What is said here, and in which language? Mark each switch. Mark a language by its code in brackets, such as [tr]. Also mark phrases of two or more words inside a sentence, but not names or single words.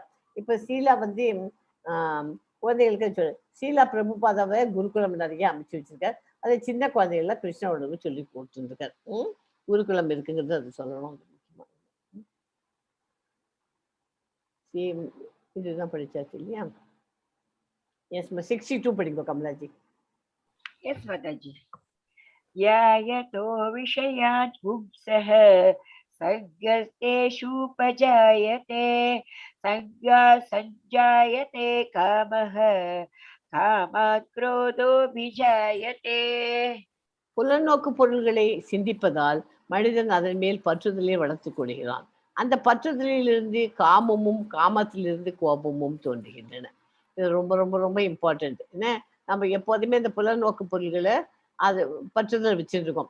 [ta] இப்ப சீலா வந்து குழந்தைகளுக்கு சீலா பிரபுபாதாவை குருகுலம் நிறைய அமைச்சு வச்சிருக்கார். அதை சின்ன குழந்தைகள்லாம் கிருஷ்ண உணர்வு சொல்லி கொடுத்துருக்கார். குருகுலம் இருக்குங்கிறது அது சொல்லணும். இதுதான் படிச்சாச்சு இல்லையா? எஸ் 62 படிங்க கமலாஜி. [en] Yes, Mataji. [sa] यायतो विषयात् पुंसः सर्गस्तेषुपजायते सर्गा सञ्जायते कामः कामात् क्रोधोऽभिजायते. [ta] புலநோக்கு பொருள்களை சிந்திப்பதால் மனிதன் அதன் மேல் பற்றுதலை வளர்த்துக் கொள்கிறான். அந்த பற்றுதலிலிருந்து காமமும் காமத்திலிருந்து கோபமும் தோன்றுகின்றன. இது ரொம்ப ரொம்ப ரொம்ப இம்பார்ட்டன்ட். என்ன, நம்ம எப்போதுமே இந்த புலநோக்கு பொருள்களை அது பற்றுதல் வச்சுட்டு இருக்கோம்.